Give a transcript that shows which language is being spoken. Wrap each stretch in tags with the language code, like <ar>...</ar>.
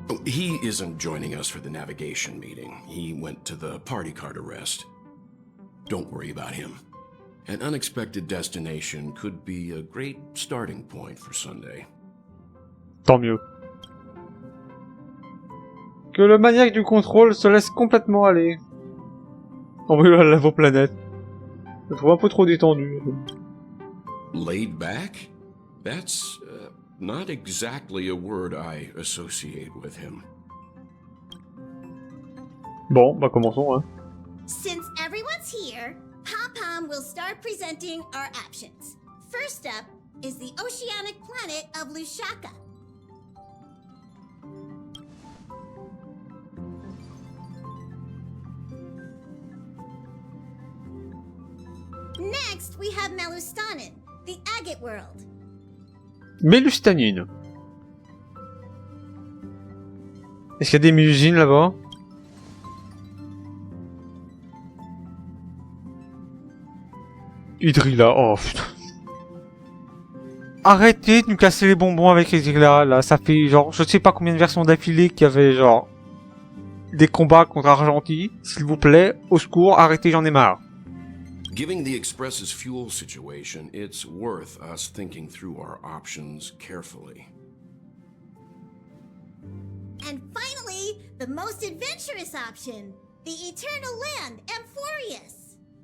<en>He isn't joining us for the navigation meeting. He went to the party card arrest. Don't worry about him. An unexpected destination could be a great starting point for Sunday.</en> <fr>Tant mieux. Que le maniaque du contrôle se laisse complètement aller. Envoyez-le à la planète. Je le trouve un peu trop détendu.</fr> <en>Laid back? That's not exactly a word I associate with him.</en> <fr>Bon, bah commençons, hein.</fr> <en>Since everyone's here, Pom-Pom will start presenting our options. First up is the oceanic planet of Lushaka. Next, we have Melustanin, the agate world.</en> <fr>Mélustanine. Est-ce qu'il y a des musines là-bas? Hydrilla, oh putain. Arrêtez de nous casser les bonbons avec Hydrilla, là. Ça fait genre, je sais pas combien de versions d'affilée qu'il y avait genre des combats contre Argentine. S'il vous plaît, au secours, arrêtez, j'en ai marre.</fr> <en>Given the Express's fuel situation, it's worth us thinking through our options carefully. And finally, the most adventurous option, the Eternal Land, Amphorius.</en>